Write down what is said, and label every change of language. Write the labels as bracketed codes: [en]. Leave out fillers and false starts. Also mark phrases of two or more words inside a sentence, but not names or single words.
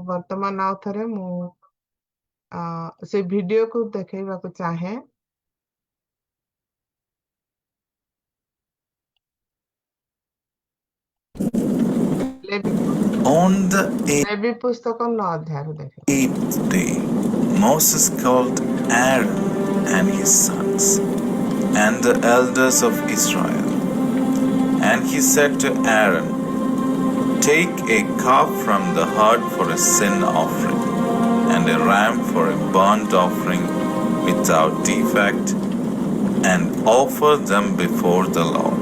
[or] ବର୍ତ୍ତମାନ ଆଉ ଥରେ ମୁଁ ସେ ଭିଡିଓକୁ ଦେଖେଇବାକୁ ଚାହେଁ। [en] On the [or] ଲେବି ପୁସ୍ତକ 9 ଅଧ୍ୟାୟରୁ ଦେଖେ। [en] 8th day, Moses called Aaron and his sons and the elders of Israel. And he said to Aaron, "Take a calf from the herd for a sin offering, and a ram for a burnt offering without defect, and offer them before the Lord.